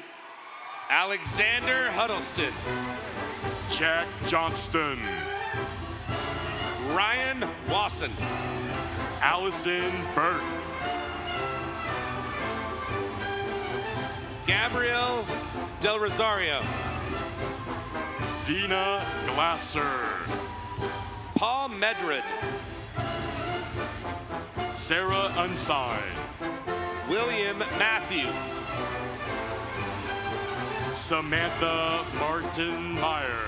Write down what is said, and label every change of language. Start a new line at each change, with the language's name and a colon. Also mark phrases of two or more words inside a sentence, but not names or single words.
English: Alexander Huddleston. Jack Johnston. Ryan Wasson. Allison Burke. Gabrielle Del Rosario. Zena Glasser. Paul Medred. Sarah Unsigned. William Matthews. Samantha Martin Meyer.